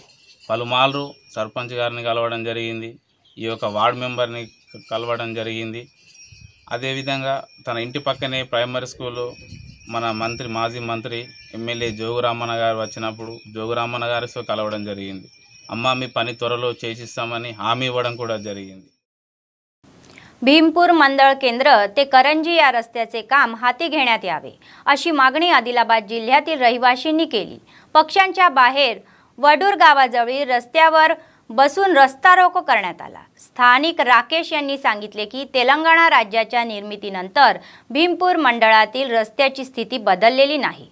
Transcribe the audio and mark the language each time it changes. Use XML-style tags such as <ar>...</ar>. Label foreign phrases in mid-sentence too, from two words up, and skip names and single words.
<te>పలుమార్లు సర్పంచ్ గారిని కలవడం జరిగింది, ఈ యొక్క వార్డు మెంబర్ని కలవడం జరిగింది. అదేవిధంగా తన ఇంటి పక్కనే</te> <en>primary school</en> <te>మన మాజీ మంత్రి ఎమ్మెల్యే జోగురామన్న గారు వచ్చినప్పుడు జోగురామన్న గారితో కలవడం జరిగింది. అమ్మా మీ పని త్వరలో చేసిస్తామని హామీ ఇవ్వడం కూడా జరిగింది।</te> <mr>भीमपूर मंडळ केंद्र ते करंजी या रस्त्याचे काम हाती घेण्यात यावे अशी मागणी आदिलाबाद जिल्ह्यातील रहिवाशांनी केली। पक्षांच्या बाहेर वडूर गावाजवळील रस्त्यावर बसून रस्ता रोको करण्यात आला। स्थानिक राकेश यांनी सांगितले की तेलंगणा राज्याच्या निर्मितीनंतर भीमपूर मंडळातील रस्त्याची स्थिती बदललेली नाही।</mr>